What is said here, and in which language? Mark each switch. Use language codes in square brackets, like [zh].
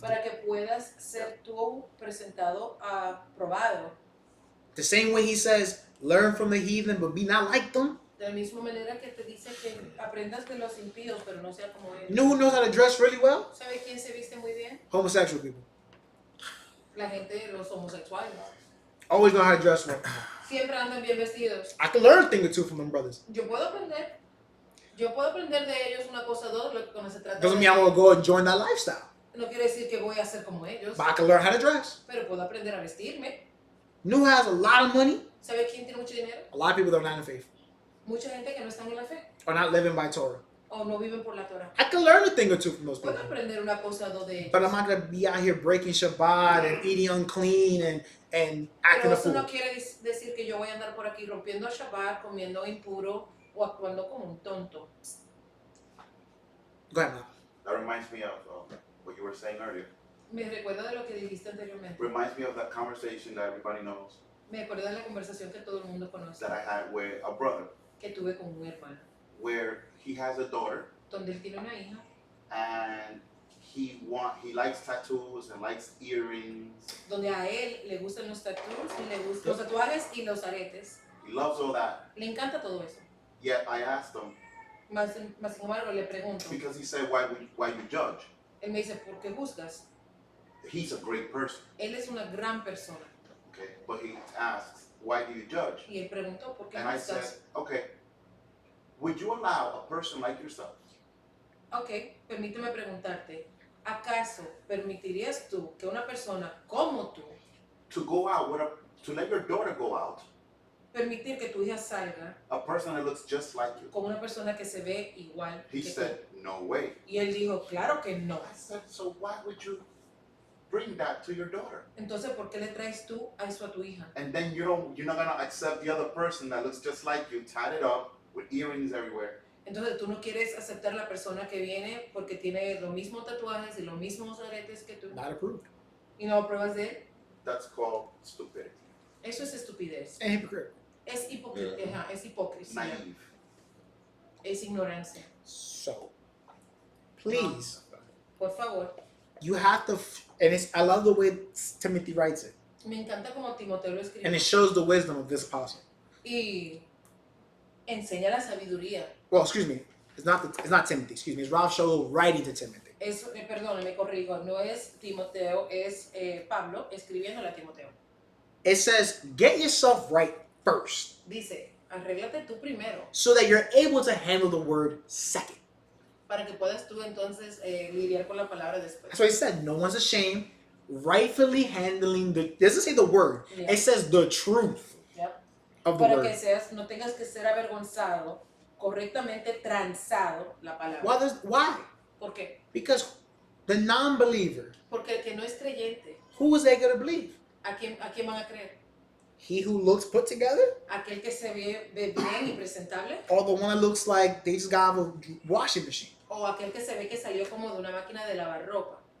[es] para que puedas ser tú presentado, aprobado. [en] The same way he says, learn from the heathen, but be not like them. [es] De la misma manera que te dice que aprendas de los impíos, pero no sea como ellos. [en] You know who knows how to dress really well? [es] ¿Sabe quién se viste muy bien? [en] Homosexual people. [es] La gente, los homosexuales. [en] Always know how to dress well. [es] Siempre andan bien vestidos. [en] I can learn a thing or two from them brothers. [es] Yo puedo aprender de ellos una cosa o dos, lo que cuando se trata [en] Doesn't [es] de... [en] mean I'm gonna go and join that lifestyle. [es] No quiere decir que voy a ser como ellos, [en] But I can learn how to dress. [es] pero puedo aprender a vestirme. [en] New has a lot of money. [es] ¿Sabe quién tiene mucho dinero? [en] A lot of people that are not in faith [es] Mucha gente que no están en la fe [en] or not living by Torah. [es] o no viven por la Torah. [en] I can learn a thing or two from those [es] Puedo [en] people. [es] aprender una cosa o dos de ellos. [en] But I'm not gonna be out here breaking Shabbat and eating unclean and acting [es] Pero a eso [en] fool. [es] no quiere decir que yo voy a andar por aquí rompiendo el Shabbat, comiendo impuro o actuando como un tonto. [en] Go ahead, Mal. That reminds me of what you were saying earlier. [es] Me recuerdo de lo que dijiste anteriormente. [en] Reminds me of that conversation that everybody knows [es] Me acuerdo de la conversación que todo el mundo conoce, [en] that I had with a brother, [es] que tuve con un hermano, [en] where he has a daughter [es] donde él tiene una hija [en] and he likes tattoos and likes earrings. [es] donde a él le gustan los tattoos y le gustan los tatuajes y los aretes. [en] He loves all that. [es] Le encanta todo eso. [en] Yet I asked him [es] Más sin embargo le pregunto, [en] because he said, "Why you judge?" [es] él me dice, ¿por qué juzgas? [en] He's a great person, [es] Él es una gran persona. [en] okay? But he asks, "Why do you judge?" [es] Y él preguntó, ¿por qué [en] And I said, [es] juzgas? [en] "Okay, would you allow a person like yourself [es] Ok, permíteme preguntarte, ¿acaso permitirías tú que una persona como tú [en] to go out to let your daughter go out [es] permitir que tu hija salga [en] a person that looks just like you? [es] con una persona que se ve igual [en] He [es] que tú? [en] said, no way. [es] Y él dijo, claro que no. [en] I said, so why would you bring that to your daughter? [es] Entonces, ¿por qué le traes tú a eso a tu hija? [en] And then you're not gonna accept the other person that looks just like you, tied it up with earrings everywhere. [es] Entonces, tú no quieres aceptar la persona que viene porque tiene los mismos tatuajes y los mismos aretes que tú. [en] Not approved. [es] Y no pruebas de él. [en] That's called stupidity. [es] Eso es estupidez. [en] And hypocrite. [es] Es hipocresía. Es hipocresía. [en] Naive. [es] Es ignorancia. [en] So, please, [es] Por favor. [en] you have to, I love the way Timothy writes it. [es] Me encanta como Timoteo lo escribe. [en] And it shows the wisdom of this apostle. Y enseña la sabiduría. Well, excuse me. It's not Timothy, excuse me. It's Ralph Shaul writing to Timothy. [es] Perdón, me corrijo. No es Timoteo, es Pablo escribiéndole a Timoteo. [en] It says, get yourself right first, [es] Dice, arréglate tú primero [en] so that you're able to handle the word second. [es] para que puedas tú entonces lidiar con la palabra después. [en] That's why he said, no one's ashamed, rightfully handling it doesn't say the word, Yeah. it says the truth Yep. of the [es] Para [en] word. [es] que no tengas que ser avergonzado, correctamente transado la palabra. [en] Why? [es] ¿Por qué? [en] Because the non-believer, [es] Porque el que no es creyente, [en] who is they going to believe? [es] ¿a quién van a creer? [en] He who looks put together, [es] ¿Aquel que se ve bien y presentable? [en] or the one that looks like they just got out of a washing machine? [es] ¿O aquel que se ve que salió como de una máquina de lavar ropa?